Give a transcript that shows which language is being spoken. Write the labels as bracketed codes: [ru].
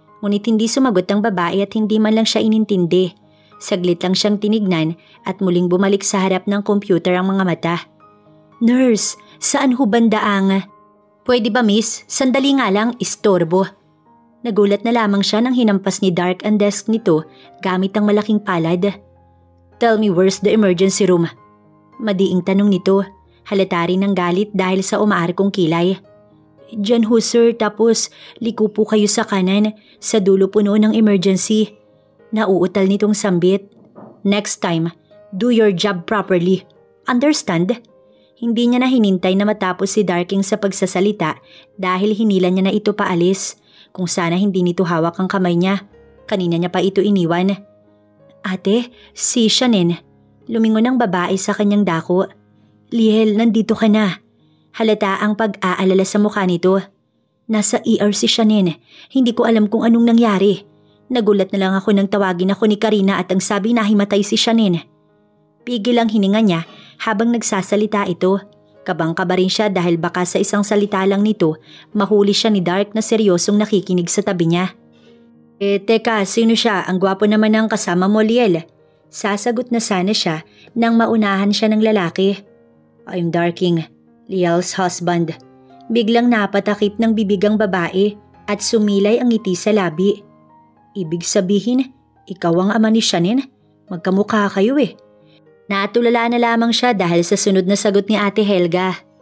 [tl] Ngunit hindi sumagot ang babae at hindi man lang siya inintindi. Saglit lang siyang tinignan at muling bumalik sa harap ng computer ang mga mata. Nurse, saan ho banda ang... Pwede ba miss? Sandali nga lang, istorbo. Nagulat na lamang siya nang hinampas ni Dark ang desk nito gamit ang malaking palad. [en] Tell me where's the emergency room? [tl] Madiing tanong nito. Halata rin ng galit dahil sa umaarkong kilay. Diyan ho sir, tapos liko po kayo sa kanan, sa dulo po noon ng emergency. Nauutal nitong sambit. [en] Next time, do your job properly. Understand? [tl] Hindi niya na hinintay na matapos si Darking sa pagsasalita dahil hinila niya na ito paalis. Kung sana hindi nito hawak ang kamay niya. Kanina niya pa ito iniwan. Ate, si Shanine. Lumingon ang babae sa kanyang dako. Liel, nandito ka na. Halata ang pag-aalala sa mukha nito. Nasa ER si Shanine. Hindi ko alam kung anong nangyari. Nagulat na lang ako nang tawagin ako ni Karina at ang sabi na himatay si Shanine. Pigil ang hininga niya habang nagsasalita ito. Kabang-kaba rin siya dahil baka sa isang salita lang nito, mahuli siya ni Dark na seryosong nakikinig sa tabi niya. Teka, sino siya? Ang gwapo naman ng kasama mo, Liel. Sasagot na sana siya nang maunahan siya ng lalaki. [en] I'm Darking, Liel's husband. [tl] Biglang napatakip ng bibigang babae at sumilay ang ngiti sa labi. Ibig sabihin, ikaw ang ama ni Shanine? Magkamukha kayo eh. Natulala na lamang siya dahil sa sunod na sagot ni Ate Helga.